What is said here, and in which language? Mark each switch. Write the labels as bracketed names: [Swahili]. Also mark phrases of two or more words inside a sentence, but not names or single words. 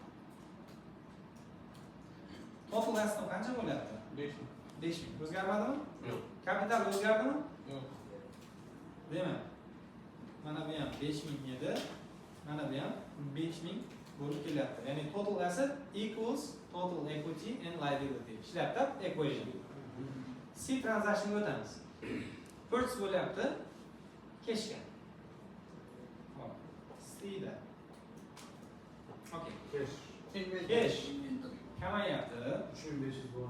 [English] Total asset [Uzbek] qancha bo'lyapti? 5000. O'zgarmadimi? Yo'q. Kapital o'zgardimi? Yo'q. Demak, mana bu ham 5000 edi. Mana bu ham 5000 bo'lib kelyapti. [English] Ya'ni total asset equals total equity and liability. [Uzbek] Ishlayapti equation. C transactionga o'tamiz. Purchase bo'lyapti cashga. Hop. C da. Okay. Cash. Cash kamayapti. 3500 bor.